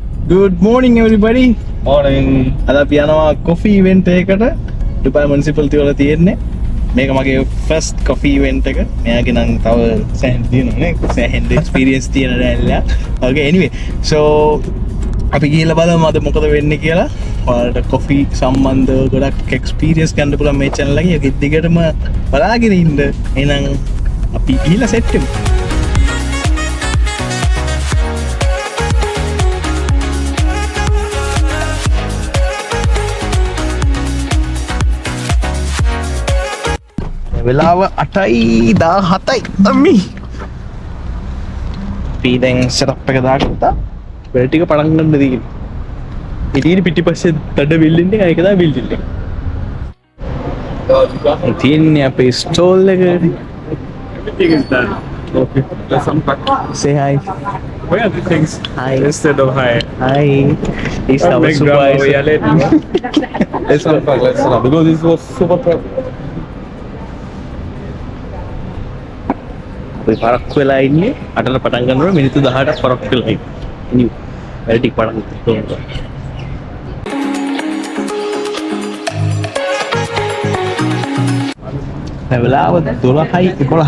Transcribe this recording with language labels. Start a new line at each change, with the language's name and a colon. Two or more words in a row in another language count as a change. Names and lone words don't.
English: Good morning everybody. Morning.
Sinhala: අද අපි යනවා
English: coffee event
Sinhala: එකකට Dubai municipality වල තියෙන්නේ. මේක මගේ
English: first coffee event
Sinhala: එක. මෙයාගේ නම් තව සෑහෙන තියෙනවා නේ. සෑහෙන experience තියෙන දැල්ලා.
English: Okay anyway.
Sinhala: So අපි ගිහලා බලමු අද මොකද වෙන්නේ කියලා. ඔයාලට coffee සම්බන්ධව ගොඩක් experience ගන්න පුළුවන් මේ channel එකේ. ඒක දිගටම බලාගෙන ඉන්න. එහෙනම් අපි ගිහලා set වෙමු. වෙලාව 8:17යි අම්මි. අපි දැන් setup එක දාගත්තා. වෙල ටික පටන් ගන්න දෙන්නේ. ඉතින් පිටිපස්සේ තඩ බිල්ඩින් එක ඒක තමයි බිල්ඩින් එක. තියෙන්නේ අපේ ස්ටෝල් එක.
English: Everything is done. Okay. Let's unpack. Say hi. Where are the things? Hi. Instead of hi. Hi. He's Don't our make drama, we supervisor. are late. Let's unpack. Let's unpack. Because this was super tough.
Sinhala: අපි පරක් වෙලා ඉන්නේ 8ට පටන් ගන්නකොට මිනිත්තු 18ක් පරක් වෙලා ඉන්නේ. ඉනි වැඩ ටික පටන් ගන්නවා. වෙලාව 12:11යි.